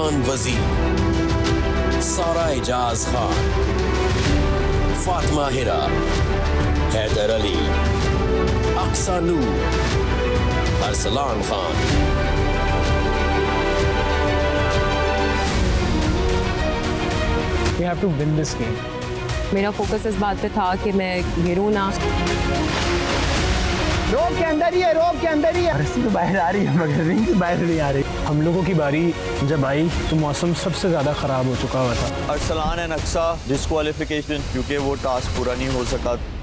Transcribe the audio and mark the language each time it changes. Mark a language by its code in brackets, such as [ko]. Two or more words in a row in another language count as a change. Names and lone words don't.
[hi] वजीर, सारा एजाज खान, फातिमा हिरा, हैदर अली, अक्सा नूर, अरसलान खान। [en] We have to win this game. [hi] मेरा फोकस इस बात पे था कि मैं गिरूँ ना। रोप के अंदर ही है, रोप के अंदर ही है। रस्सी तो बाहर आ रही है मगर रिंग से बाहर नहीं आ रही। हम लोगों की बारी जब आई तो मौसम सबसे ज़्यादा ख़राब हो चुका हुआ था। अरसलान एंड अक्सा डिस्क्वालिफिकेशन क्योंकि वो टास्क पूरा नहीं हो सका।